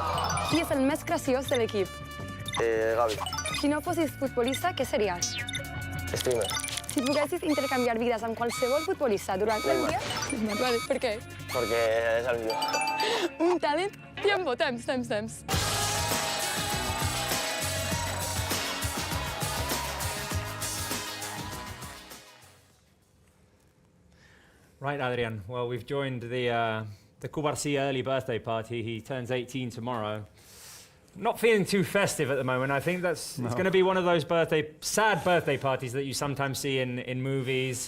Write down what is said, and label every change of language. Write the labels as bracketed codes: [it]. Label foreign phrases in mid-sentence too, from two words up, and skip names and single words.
[ca] Qui és el més graciós de l'equip? Gavi. Si no fossis futbolista, què series? Streamer. Si poguessis intercanviar vides amb qualsevol futbolista durant un dia... Vale, per què? Perquè és el millor. Un talent... Temps. [en] Right, Adrian. Well, we've joined the Kubarsi early birthday party. He turns 18 tomorrow. Not feeling too festive at the moment. I think it's going to be one of those sad birthday parties that you sometimes see in movies.